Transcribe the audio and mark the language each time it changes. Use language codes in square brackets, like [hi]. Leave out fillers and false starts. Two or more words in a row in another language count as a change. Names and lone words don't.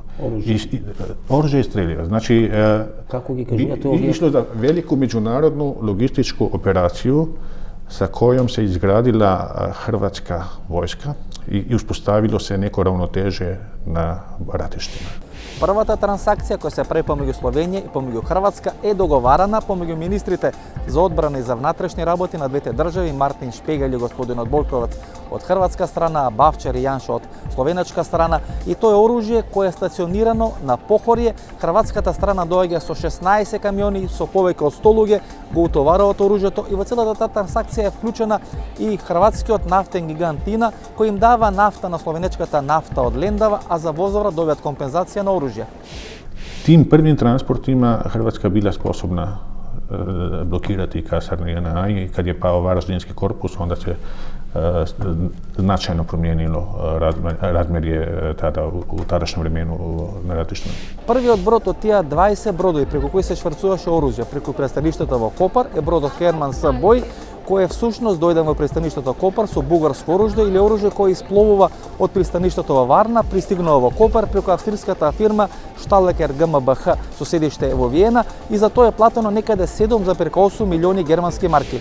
[hr] Oružje i streljiva. Znači, išlo za veliku međunarodnu logističku operaciju sa kojom se izgradila hrvatska vojska i uspostavilo se neko ravnoteže na ratištima. [mk] Првата трансакција која се прави помеѓу Словенија и помеѓу Хрватска е договарана помеѓу министрите за одбрана и за внатрешни работи на двете држави, Мартин Шпегел и господин Болковец од хрватска страна, а Бавчар и Јаншо од словенечка страна. И тоа е оружје кое е стационирано на Похорје. Хрватската страна доаѓа со 16 камиони, со повеќе од 100 луѓе, го утоваруваат оружјето и во целата таа трансакција е вклучена и хрватскиот нафтен гигант Тина, кој им дава нафта на словенечката нафта од Лендава, а за возовра добиваат компензација на оружје. [hr] Tim prvim transportima Hrvatska bila sposobna blokirati kasarne JNA i kad je pao Varaždinski korpus, onda se značajno promijenilo razmerje tada u tadašnjem vremenu na ratištima. [mk] Првиот брод од тие 20 бродови преку кои се шврцуваше оружје преку пристаништето во Копар е бродот Херман С. Бој, кој всушност дојде во пристаништето Копар со бугарско оружје или оружје кое испловува од пристаништето во Варна, пристигнува во Копар преку австриската фирма Шталекер ГМБХ со седиште во Виена и за тоа е платено некаде 7,8 милиони германски марки.